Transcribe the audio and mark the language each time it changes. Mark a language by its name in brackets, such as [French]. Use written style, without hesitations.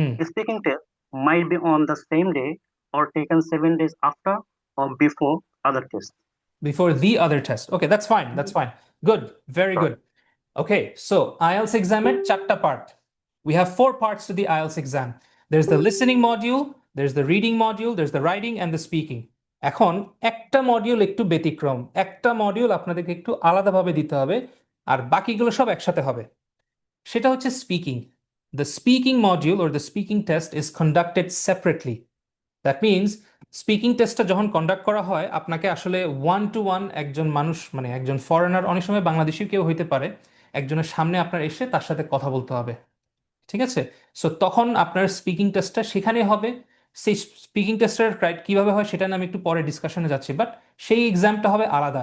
[English] Speaking test might be on the same day or taken 7 days after or before other tests. Before the other test. Okay, that's fine. That's fine. Good. Very good. Okay, so IELTS exam at chatta part. We have 4 parts to the IELTS exam. There's the listening module, there's the reading module, there's the writing and the speaking. [Bangla] এখন একটা module একটু ব্যতিক্রম, একটা module আপনাদেরকে একটু আলাদাভাবে দিতে হবে আর বাকিগুলো সব একসাথে হবে। সেটা হচ্ছে speaking. [English] The speaking module or the speaking test is conducted separately. That means [Bangla] speaking টেস্টটা যখন কন্ডাক্ট করা হয় আপনাকে আসলে 1-to-1 একজন মানুষ মানে একজন ফরেনার, অনেক সময় বাংলাদেশি কেউ হইতে পারে, একজনের সামনে আপনার এসে তার সাথে কথা বলতে হবে। ঠিক আছে? সো তখন আপনার স্পিকিং টেস্টটা সেখানে হবে। সেই স্পিকিং টেস্টের কিভাবে হয় সেটা নিয়ে আমি একটু পরে ডিসকাশনে যাচ্ছি, বাট সেই এক্সামটা হবে আলাদা।